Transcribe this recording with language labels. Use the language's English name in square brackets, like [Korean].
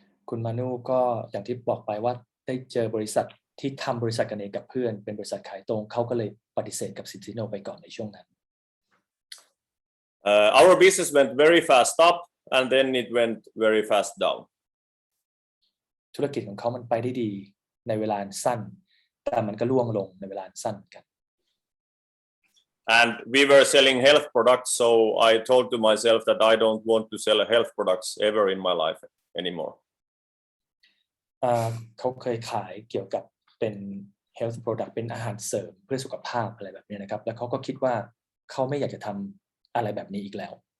[Thai] คุณมานุก็อย่างที่บอกไปว่าได้เจอบริษัทที่ทำบริษัทกันเองกับเพื่อนเป็นบริษัทขายตรงเขาก็เลยปฏิเสธกับ Zinzino ไปก่อนในช่วงนั้น [English] Our business went very fast up and then it went very fast down. [Thai] ธุรกิจของเขามันไปได้ดีในเวลาสั้นแต่มันก็ล่วงลงในเวลาสั้นกัน [English] And we were selling health products, so I told to myself that I don't want to sell health products ever in my life anymore. [Thai] เขาเคยขายเกี่ยวกับเป็น health product เป็นอาหารเสริมเพื่อสุขภาพอะไรแบบนี้นะครับแล้วเขาก็คิดว่าเขาไม่อยากจะทำอะไรแบบนี้อีกแล้ว